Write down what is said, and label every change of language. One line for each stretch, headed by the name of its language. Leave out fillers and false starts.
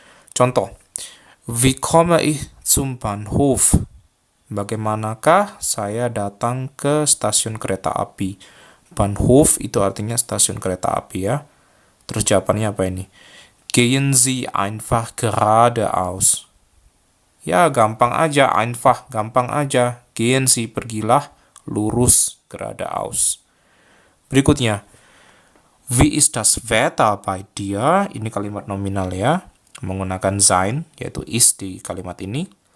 German: Contoh, wie komme ich zum Bahnhof?
Indonesian: Bagaimanakah saya datang ke stasiun kereta api? Bahnhof itu artinya stasiun kereta api ya. Terus jawabannya apa ini?
German: Gehen Sie einfach geradeaus.
Indonesian: Ya, gampang aja, einfach, gampang aja.
German: Gehen Sie,
Indonesian: pergilah, lurus,
German: geradeaus. Berikutnya, wie ist das Wetter bei dir?
Indonesian: Ini kalimat nominal ya, menggunakan sein, yaitu ist di kalimat ini.